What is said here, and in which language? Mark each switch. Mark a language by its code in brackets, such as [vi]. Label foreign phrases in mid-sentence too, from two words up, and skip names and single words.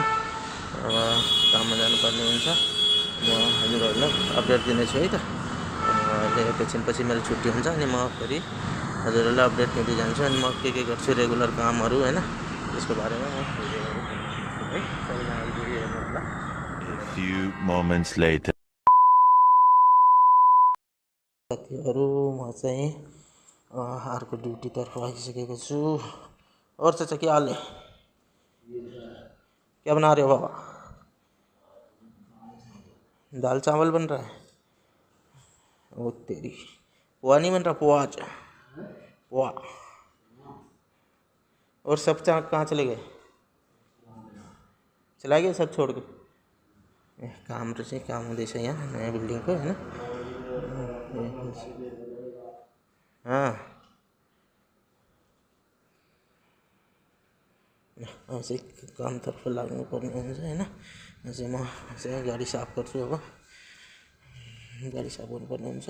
[ne] अब काममा जानुपर्ने हुन्छ। म हजुरहरूलाई अपडेट दिनेछु है त। अहिले एकैछिनपछि मेरो छुट्टी हुन्छ, अनि म फेरि हजुरहरूलाई अपडेट दिँदै जान्छु। अनि म के गर्छु रेगुलर कामहरू हैन, त्यसको बारेमा म भिडियो है। सबैजनाले भिडियो हेर्नु होला। [en] Few moments later. [ne] साथीहरू, म चाहिँ अर्को ड्यूटीतर्फ आइसकेको छु। [hi] और चाचा क्या हाल है? क्या बना रहे हो बाबा? दाल चावल बन रहा है। वो तेरी पोहा नहीं बन रहा, पोहा आज पोहा। और सब कहाँ चले गए? चला गए सब छोड़ के? [ne] काम रहेछ, काम हुँदैछ यहाँ नयाँ बिल्डिङको हैन। अझै कामतर्फ लाग्नुपर्ने हुन्छ हैन। अझै म चाहिँ गाडी साफ गर्छु। अब गाडी साफ गर्नुपर्ने हुन्छ।